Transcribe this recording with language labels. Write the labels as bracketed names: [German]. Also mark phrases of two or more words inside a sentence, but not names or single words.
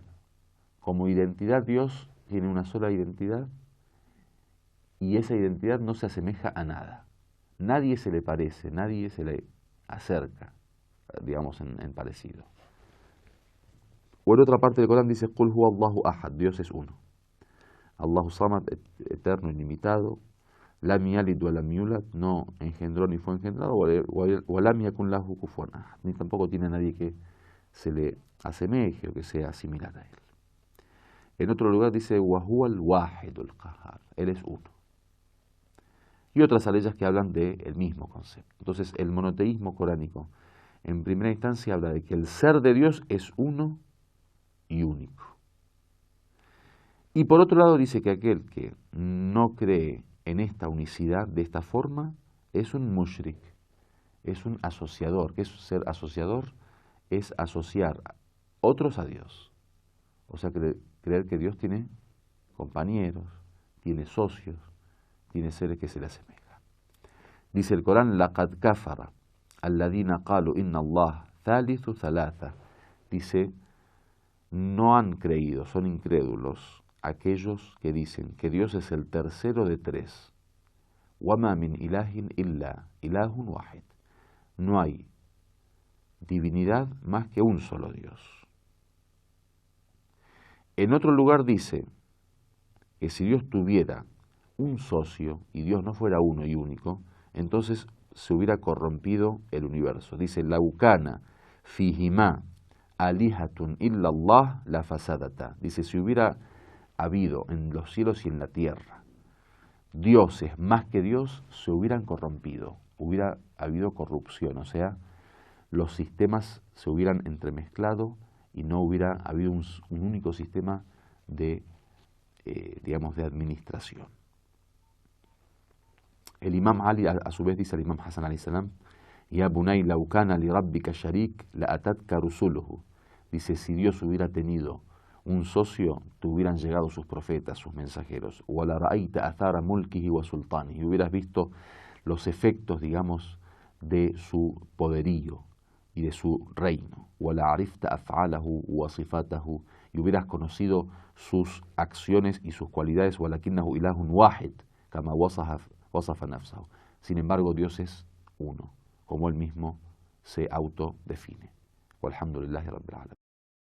[Spanish] Como identidad, Dios tiene una sola identidad, y esa identidad no se asemeja a nada. Nadie se le parece, nadie se le acerca, digamos, en parecido. O en otra parte del Corán dice, [Arabic] قل هو الله أحد, [Spanish] Dios es uno. [Arabic] الله الصمد, [Spanish] eterno, ilimitado. [Arabic] لم يلد ولم يولد, [Spanish] no engendró ni fue engendrado. [Arabic] ولم يكن له كفوا أحد, [Spanish] ni tampoco tiene nadie que se le asemeje o que sea similar a él. En otro lugar dice, [Arabic] وهو الواحد القهار, [Spanish] él es uno. Y otras aleyas que hablan del mismo concepto. Entonces, el monoteísmo coránico, en primera instancia, habla de que el ser de Dios es uno y único. Y por otro lado dice que aquel que no cree en esta unicidad de esta forma es un mushrik, es un asociador. ¿Qué es ser asociador? Es asociar otros a Dios. O sea, creer que Dios tiene compañeros, tiene socios, tiene seres que se le asemejan. Dice el Corán, [Arabic] لقد كفر الذين قالوا إن الله ثالث ثلاثة. [Spanish] Dice, no han creído, son incrédulos aquellos que dicen que Dios es el tercero de tres. [Arabic] وما من إله إلا إله واحد. [Spanish] No hay divinidad más que un solo Dios. En otro lugar dice que si Dios tuviera un socio y Dios no fuera uno y único, entonces se hubiera corrompido el universo. Dice, [Arabic] لو كان فيهما آلهة إلا الله لفسدتا. [Spanish] Dice, si hubiera habido en los cielos y en la tierra dioses más que Dios, se hubieran corrompido, hubiera habido corrupción, o sea, los sistemas se hubieran entremezclado y no hubiera habido un único sistema de, digamos, de administración. El imam Ali, a su vez, dice al imam Hasan [Arabic] عليه السلام, يا بني لو كان لربك شريك لأتتك رسله. [Spanish] Dice, si Dios hubiera tenido un socio, te hubieran llegado sus profetas, sus mensajeros. [Arabic] ولرأيت آثار ملكه وسلطانه. [Spanish] Y hubieras visto los efectos, digamos, de su poderío y de su reino. [Arabic] ولعرفت أفعاله وصفاته. [Spanish] Y hubieras conocido sus acciones y sus cualidades. [Arabic] ولكنه إله واحد كما وصف نفسه. [Spanish] Sin embargo, Dios es uno, como él mismo se autodefine. [Arabic] والحمد لله رب العالمين.